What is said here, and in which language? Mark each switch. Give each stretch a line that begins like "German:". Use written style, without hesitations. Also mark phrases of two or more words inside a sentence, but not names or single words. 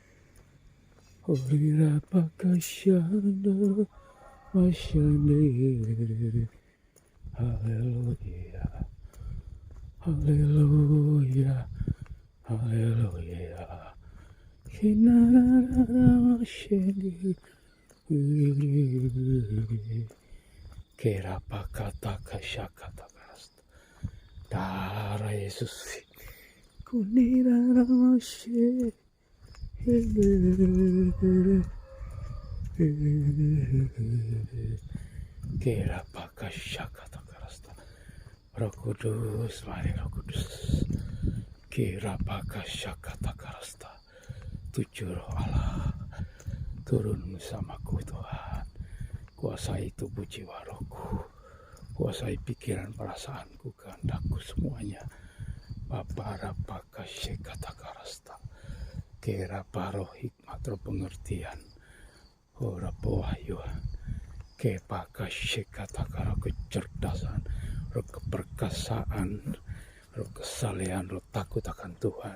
Indonesian: Orirapa kashandara mashandiri. Hallelujah. Hallelujah, hallelujah. Kinarara shedi. Kera pakata kashakata karasta. Darah Yesus. Kunirara shedi. Kera pakashakata karasta. Roh Kudus, mari Roh Kudus. Kira baka syakata karasta. Tujuh roh Allah turun bersamaku Tuhan. Kuasai tubuh jiwa rohku, kuasai pikiran perasaanku, kehendakku semuanya. Bapa Rapa Kata Karasta, Kera Paro hikmat roh pengertian, ora pewahyuan, Kepa Kata Kara kecerdasan, roh keperkasaan, roh kesalehan, roh takut akan Tuhan.